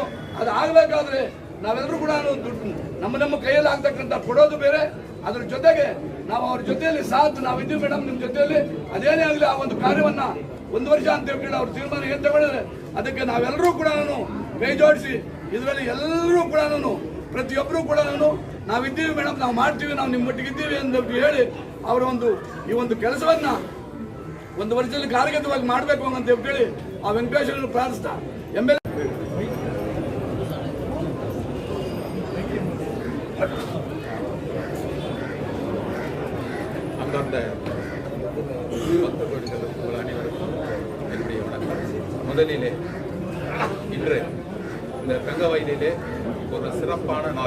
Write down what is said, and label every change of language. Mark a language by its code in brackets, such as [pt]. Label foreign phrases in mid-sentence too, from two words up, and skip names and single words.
[kn] ಅದು ಆಗಬೇಕಾದ್ರೆ ನಾವೆಲ್ಲರೂ ಕೂಡ ನಮ್ಮ ಕೈಯಲ್ಲಿ ಆಗ್ತಕ್ಕಂಥ ಕೊಡೋದು ಬೇರೆ, ಅದ್ರ ಜೊತೆಗೆ ನಾವು ಅವ್ರ ಜೊತೆಯಲ್ಲಿ ಸಾಥ್ ನಾವಿದ್ದೀವಿ ಮೇಡಮ್, ನಿಮ್ಮ ಜೊತೆಯಲ್ಲಿ ಅದೇನೇ ಆಗಲಿ ಆ ಒಂದು ಕಾರ್ಯವನ್ನ 1 ವರ್ಷ ಅಂತ ಹೇಳಿ ಅವ್ರ ತೀರ್ಮಾನ ಏನು ತಗೊಂಡಿದ್ರೆ ಅದಕ್ಕೆ ನಾವೆಲ್ಲರೂ ಕೂಡ ಕೈ ಜೋಡಿಸಿ ಇದರಲ್ಲಿ ಎಲ್ಲರೂ ಕೂಡ ಪ್ರತಿಯೊಬ್ಬರು ಕೂಡ ನಾವಿದ್ದೀವಿ ಮೇಡಮ್, ನಾವು ಮಾಡ್ತೀವಿ, ನಾವು ನಿಮ್ಮ ಮಟ್ಟಿಗೆ ಇದ್ದೀವಿ ಅಂತ ಹೇಳಿ ಅವರ ಈ ಒಂದು ಕೆಲಸವನ್ನ 1 ವರ್ಷದಲ್ಲಿ ಕಾರ್ಯಗತವಾಗಿ ಮಾಡಬೇಕು ಅಂತ ಹೇಳಿ ಆ ವೆಂಕಟೇಶ್ವರನ್ನು ಪ್ರಾರ್ಥಿಸ್ತಾ MLA [ta] அந்தந்த பக்தர்கள் அனைவருக்கும் என்னுடைய வணக்கம். முதலிலே இன்று இந்த தங்க வயலிலே ஒரு சிறப்பான நாள்.